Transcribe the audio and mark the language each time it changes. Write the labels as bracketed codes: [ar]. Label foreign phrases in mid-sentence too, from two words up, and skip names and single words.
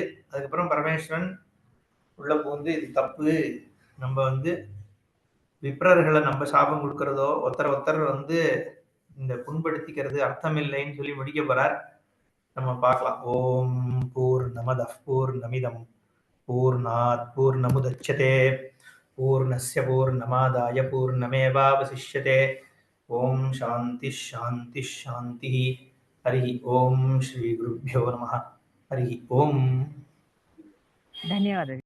[ta] அதுக்கப்புறம் பரமேஸ்வரன் உள்ள போந்து இது தப்பு, நம்ம விப்ரர்களை நம்ம சாபம் கொடுக்கறதோ ஒருத்தர் இந்த புண்படுத்திக்கிறது அர்த்தம் இல்லைன்னு சொல்லி முடிக்க போறார். நம்ம பார்க்கலாம். [sa] ॐ पूर्णमदः पूर्णमिदं पूर्णात् पूर्णमुदच्यते पूर्णस्य पूर्णमादाय पूर्णमेवावशिष्यते. ॐ शान्ति शान्ति शान्ति. हरि ॐ श्री गुरुभ्यो नमः. हरि ॐ. ಧನ್ಯವಾದ.